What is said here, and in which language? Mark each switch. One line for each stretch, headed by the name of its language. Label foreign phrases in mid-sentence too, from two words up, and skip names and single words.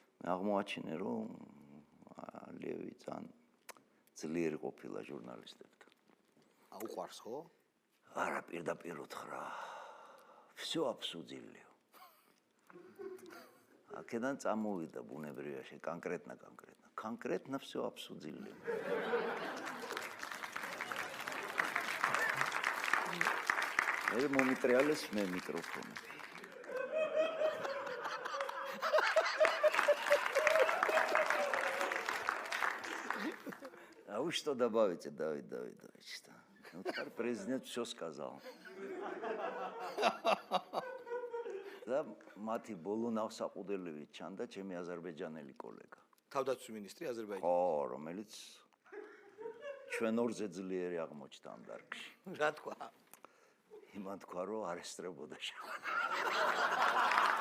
Georgian: აღმოაჩინე, რომ ლევი ძალიან ძლიერი ყოფილა ჟურნალისტებთან. უყვარს ხო? არა, პირდაპირ უთხრა.
Russian: Всё обсудили.
Georgian: Აქედან წამოვიდა ბუნებრივია,
Russian: конкретно всё обсудили.
Georgian: მე მომიტრიალეს მე მიკროფონი.
Russian: А что добавите, Давид Давидович? Вот президент все сказал.
Georgian: და მათი ბოლო ნავსაყუდელივით ჩანდა ჩემი აზერბაიჯანელი კოლეგა. თავდაცვის მინისტრი აზერბაიჯანის. ხო, რომელიც ჩვენ ორზე ძლიერი აღმოჩნდა ამ დარგში. რა თქვა? იმან თქვა, რომ არ ესწრებოდა შეხება.